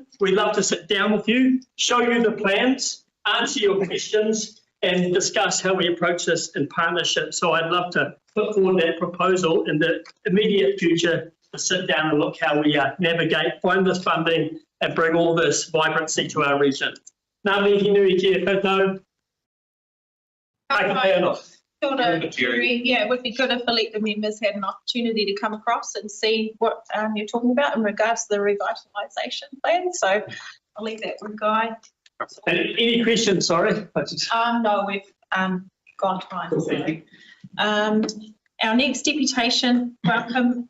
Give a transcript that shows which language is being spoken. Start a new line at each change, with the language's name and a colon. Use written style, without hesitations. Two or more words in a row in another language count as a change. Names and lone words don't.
English: We'd love to sit down with you, show you the plans, answer your questions, and discuss how we approach this in partnership. So I'd love to put forward that proposal in the immediate future to sit down and look how we navigate, find this funding, and bring all this vibrancy to our region.
Māori: Ngā mihi nui kia koutou. Kia ora,
English: Jerry. Yeah, it would be good if elected members had an opportunity to come across and see what you're talking about in regards to the revitalisation plan. So I'll leave that with Guy. Any questions, sorry? No, we've gone time. So. Our next deputation, welcome.